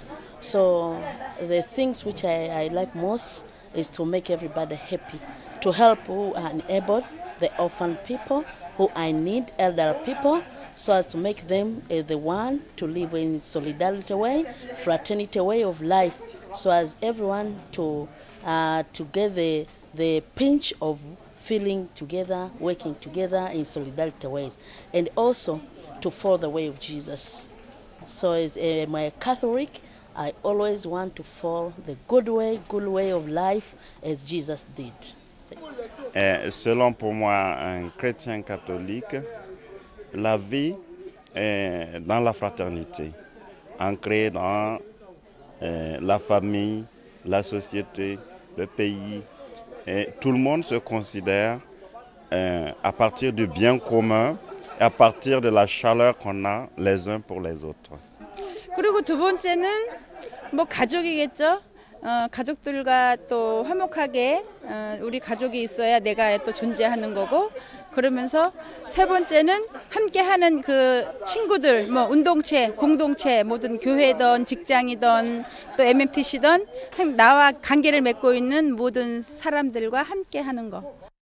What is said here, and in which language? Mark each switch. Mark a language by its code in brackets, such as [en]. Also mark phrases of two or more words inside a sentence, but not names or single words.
[en] So the things which I like most is to make everybody happy, to help who are unable, the orphan people, who I need, elder people, so as to make them the one to live in solidarity way, fraternity way of life, so as everyone to get the pinch of feeling together, working together in solidarity ways, and also to follow the way of Jesus. So as my Catholic, I always want to follow the good way of life as Jesus did. [fr] Selon pour moi un chrétien catholique, la vie est dans la fraternité, ancrée dans la famille, la société, le pays. Et tout le monde se considère à partir du bien commun et à partir de la chaleur qu'on a les uns pour les autres. [ko] 그리고 두 번째는 뭐 가족이겠죠. 가족들과 또 화목하게 우리 가족이 있어야 내가 또 존재하는 거고, 그러면서 세 번째는 함께하는 그 친구들, 뭐 운동체, 공동체, 모든 교회든 직장이든 또 MMTC든 나와 관계를 맺고 있는 모든 사람들과 함께하는 거.